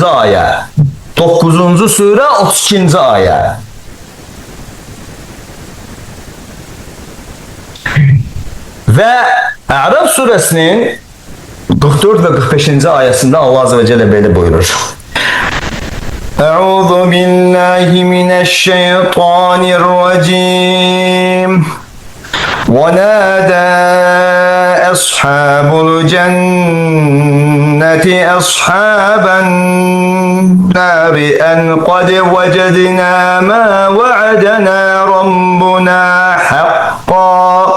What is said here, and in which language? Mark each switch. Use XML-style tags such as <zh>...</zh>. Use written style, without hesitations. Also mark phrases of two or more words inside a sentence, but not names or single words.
<tr>aya, 9. sure 32. aya. Ve A'raf suresinin 44 ve 45. ayasında Allah</tr> <ar>عز وجل</ar> <tr>böyle buyurur.</tr> <ar>أعوذ بالله من الشيطان الرجيم. ونادى أصحاب الجنة أصحاب النار أن قد وجدنا ما وعدنا ربنا حقا</ar>